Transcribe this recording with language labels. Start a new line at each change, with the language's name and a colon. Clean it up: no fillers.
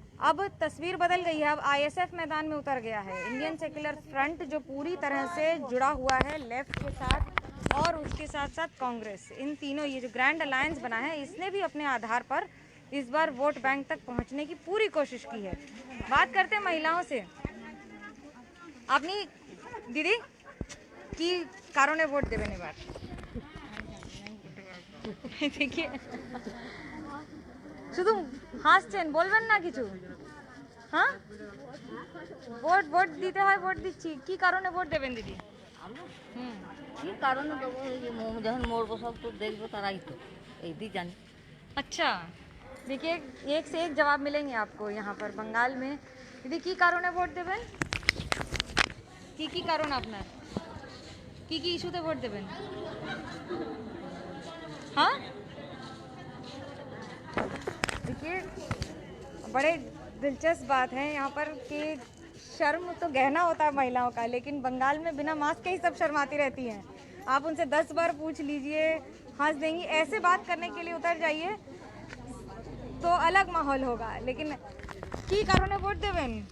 Hindi: अब तस्वीर बदल गई है। अब आईएसएफ मैदान में उतर गया है। इंडियन सेक्युलर फ्रंट जो पूरी तरह से जुड़ा हुआ है लेफ्ट के साथ, और उसके साथ साथ कांग्रेस, इन तीनों, ये जो ग्रैंड अलायंस बना है, इसने भी अपने आधार पर इस बार वोट बैंक तक पहुंचने की पूरी कोशिश की है। बात करते हैं महिलाओं से। अपनी दीदी की
Bangla: কারণে ভোট দেবেন এবার? देखिए, শুধু হাসছেন, বলবেন না কিছু? হ্যাঁ, ভোট দিতে হয়, ভোট দিচ্ছি। কি কারণে ভোট দেবেন দিদি? কি কারণে দেবো, এই যে যখন মরবো সব তো দেখবো, তারাই তো এই দিয়ে জানি।
Hindi: अच्छा, देखिए, एक से एक जवाब मिलेंगे आपको यहाँ पर बंगाल में। दीदी की
Bangla: কারণে ভোট দেবেন? কি কারণ আপনার? কি ইস্যুতে ভোট দেবেন?
Hindi: हाँ, देखिए, बड़े दिलचस्प बात है यहाँ पर कि शर्म तो गहना होता है महिलाओं का, लेकिन बंगाल में बिना मास्क के ही सब शर्माती रहती हैं। आप उनसे 10 बार पूछ लीजिए, हंस देंगी। ऐसे बात करने के लिए उतर जाइए तो अलग माहौल होगा।
Bangla: लेकिन কি কারণে ভোট দেবেন?